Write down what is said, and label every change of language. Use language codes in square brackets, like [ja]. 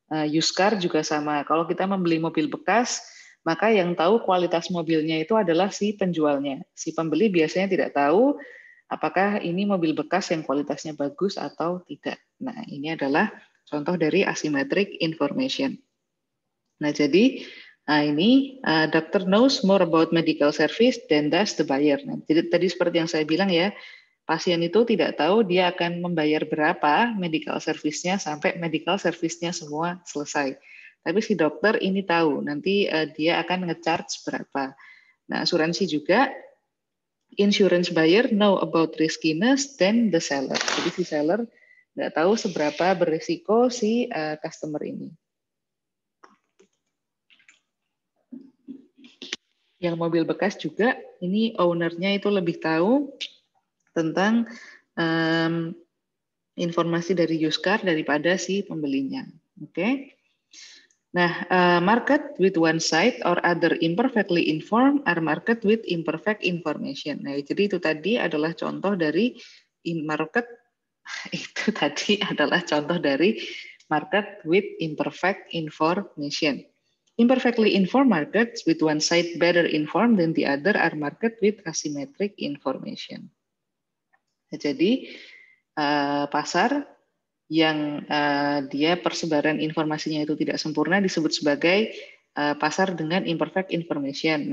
[id] Used car juga sama. Kalau kita membeli mobil bekas, maka yang tahu kualitas mobilnya itu adalah si penjualnya. Si pembeli biasanya tidak tahu apakah ini mobil bekas yang kualitasnya bagus atau tidak. Nah, ini adalah contoh dari asymmetric information. Nah, jadi ini [en] doctor knows more about medical service than does the buyer. [id] Nah, jadi tadi seperti yang saya bilang ya, pasien itu tidak tahu dia akan membayar berapa medical service-nya sampai medical service-nya semua selesai. Tapi si dokter ini tahu, nanti dia akan nge-charge berapa. Nah, asuransi juga, [en] insurance buyer know about riskiness than the seller. [id] Jadi si seller nggak tahu seberapa berisiko si customer ini. Yang mobil bekas juga, ini owner-nya itu lebih tahu tentang informasi dari used car daripada si pembelinya. Oke. [en] Nah, market with one side or other imperfectly informed are market with imperfect information. [id] Nah, jadi itu tadi adalah contoh dari market itu tadi adalah contoh dari [en] market with imperfect information. Imperfectly informed markets with one side better informed than the other are market with asymmetric information. [id] Nah, jadi pasar yang dia persebaran informasinya itu tidak sempurna disebut sebagai pasar dengan imperfect information.